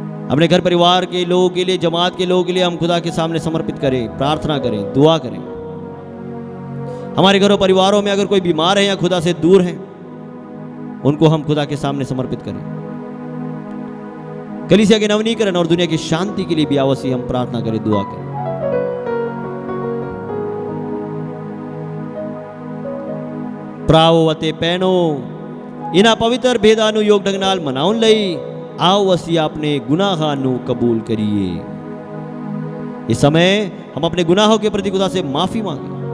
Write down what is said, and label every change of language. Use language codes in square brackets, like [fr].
[hi] अपने घर परिवार के लोगों के लिए, जमात के लोगों के लिए हम खुदा के सामने समर्पित करें, प्रार्थना करें, दुआ करें। हमारे घरों परिवारों में अगर कोई बीमार है या खुदा से दूर है, उनको हम खुदा के सामने समर्पित करें। कलीसिया के नवनीकरण और दुनिया की शांति के लिए भी आवश्यक हम प्रार्थना करें, दुआ करें। [pa] ਭਰਾਵੋ ਅਤੇ ਭੈਣੋ, ਇਹਨਾਂ ਪਵਿੱਤਰ ਭੇਦਾਂ ਨੂੰ ਯੋਗ ਢੰਗ ਨਾਲ ਮਨਾਉਣ ਲਈ आओ ਅਸੀਂ अपने गुनाहों ਨੂੰ कबूल करिए। [hi] इस समय हम अपने गुनाहों के प्रति खुदा से माफी मांगे।